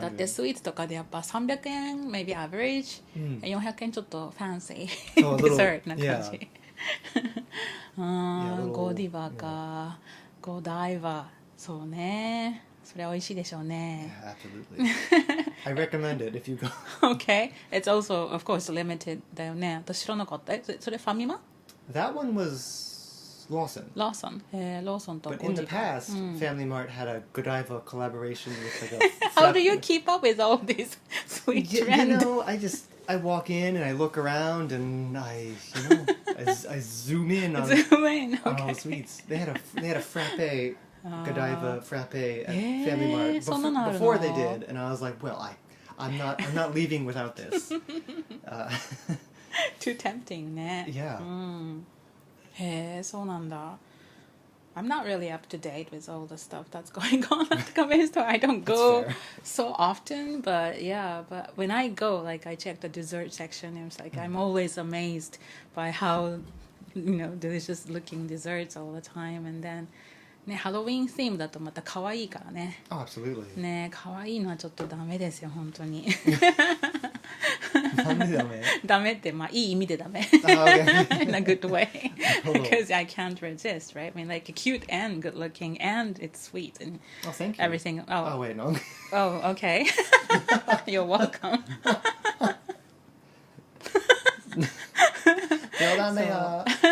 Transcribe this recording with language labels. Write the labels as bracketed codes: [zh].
[ja] だってスイーツとかでやっぱ300円 [en] maybe average、 [ja] 400円ちょっとファンシー [en] So [ja] デザートな感じ。 [en] Yeah, [ja] ゴディバか、ゴダイバ。そうね。それは美味しいでしょうね。 [en] Yeah, absolutely. I recommend it if you go. Okay. It's also, of course, limited [ja] だよね。私知らなかった。それファミマ？ [en] That one was Lawson. [ja] Lawson. ローソンと [en] But in the past, Family Mart had a Godiva collaboration with like a... How do you keep up with all these sweet trends? You know, I walk in and I look around and I zoom in on Zoom in. all Okay. the sweets. They had a frappe, Godiva frappe at Family Mart before they did, and I was like, well, I'm not leaving without this. Too tempting ね。 Yeah. [ja] へえ、そうなんだ。 [en] I'm not really up to date with all the stuff that's going on at the convenience store. I don't go so often, but yeah, but when I go, like I check the dessert section, it's like I'm always amazed by how, delicious looking desserts all the time. [ja] And then, ね、ハロウィンセームだとまた可愛いからね。 [en] Oh, absolutely. [ja] ね、可愛いのはちょっとダメですよ、本当に。なんでダメ？ダメって、まあいい意味でダメ。 [en] Okay. In a good way. Because I can't resist, right? I mean, like cute and good looking and it's sweet and Oh, thank you. everything. Oh, wait, no. Oh, okay. You're welcome. [ja] 冗談だよ。